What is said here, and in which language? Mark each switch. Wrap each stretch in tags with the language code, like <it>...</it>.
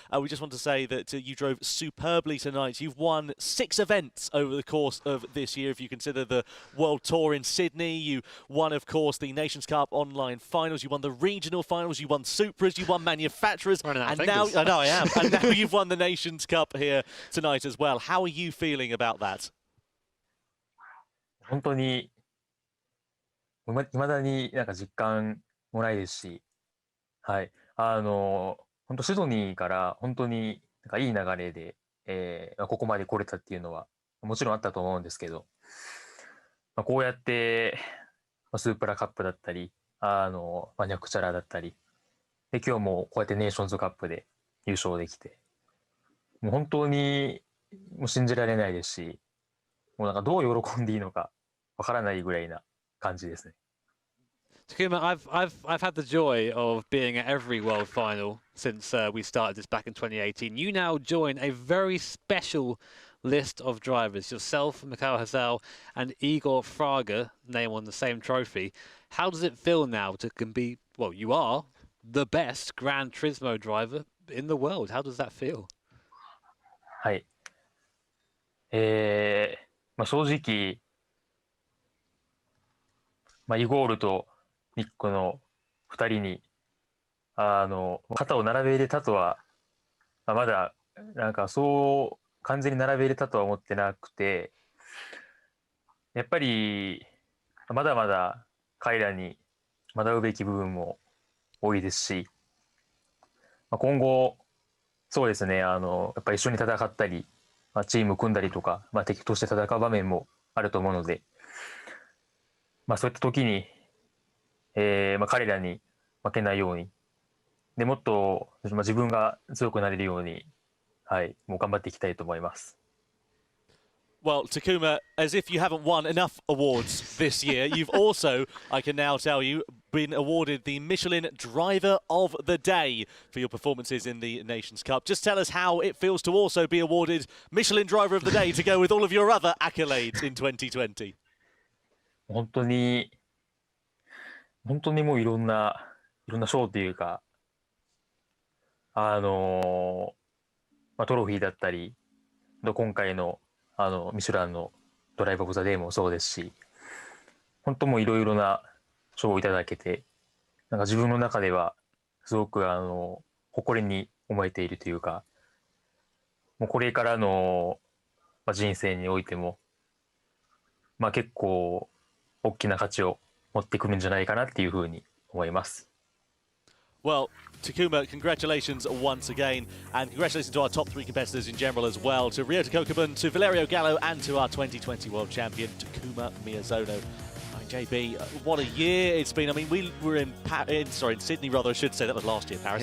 <en>We just want to say that you drove superbly tonight. You've won 6 events over the course of this year, if you consider the World Tour in Sydney. You won, of course, the Nations Cup online finals. You won the regional finals. You won Supras. You won manufacturers. And now, I know I am. And now you've won the Nations Cup here tonight as well. How are you feeling about that?</en> <ja>本当に未だになんか実感もないですし、はい、本当シドニーから本当になんかいい流れで、ここまで来れたっていうのはもちろんあったと思うんですけど、こうやってスープラカップだったり、ニャクチャラだったりで、今日もこうやってネーションズカップで優勝できて、もう本当にもう信じられないですし、もうなんかどう喜んでいいのかわからないぐらいな感じですね。</ja> <en>Takuma, I've had the joy of being at every World Final since we started this back in 2018. You now join a very special list of drivers. Yourself, Mikhail Hazal, and Igor Fraga name on the same trophy. How does it feel now to be, well, you are the best Gran Turismo driver in the world. How does that feel?</en> <ja>はい。正直、イゴールとニックの2人に肩を並べ入れたとは、まだなんかそう完全に並べ入れたとは思ってなくて、やっぱりまだまだ彼らに学ぶべき部分も多いですし、今後そうですね、やっぱり一緒に戦ったり、チーム組んだりとか、敵として戦う場面もあると思うので、そういった時に、彼らに負けないように、でもっと自分が強くなれるように、はい、もう頑張っていきたいと思います。</ja> <en>Well, Takuma, as if you haven't won enough awards this year, you've also, I can now tell you, been awarded the Michelin Driver of the Day for your performances in the Nations Cup. Just tell us how it feels to also be awarded Michelin Driver of the Day to go with all of your other accolades in 2020.</en> <ja>本当に本当にもういろんな賞というか、トロフィーだったり、今回のミシュランのドライブ・オブ・ザ・デーもそうですし、本当もういろいろな賞をいただけて、なんか自分の中ではすごく誇りに思えているというか、もうこれからの人生においても、結構大きな価値を持ってくるんじゃないかなっていうふうに思います。</ja> <en>Well, Takuma, congratulations once again, and congratulations to our top 3 competitors in general as well, to Ryota Kokubun, to Valerio Gallo, and to our 2020 world champion, Takuma Miyazono. JB, what a year it's been. I mean, we were in Sydney, rather, I should say. That was last year, Paris.</en>